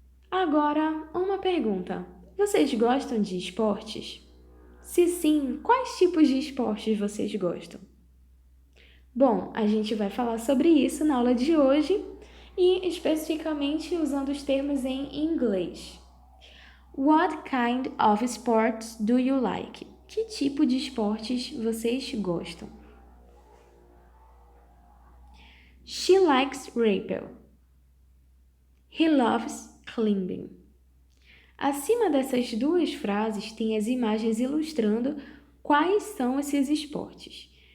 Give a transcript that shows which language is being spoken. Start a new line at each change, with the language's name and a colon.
Portuguese: Agora, uma pergunta. Vocês gostam de esportes? Se sim, quais tipos de esportes vocês gostam? Bom, a gente vai falar sobre isso na aula de hoje e especificamente usando os termos em inglês.
English: What kind of sports do you like?
Portuguese: Que tipo de esportes vocês gostam?
English: She likes rappel. He loves climbing.
Portuguese: Acima dessas duas frases tem as imagens ilustrando quais são esses esportes.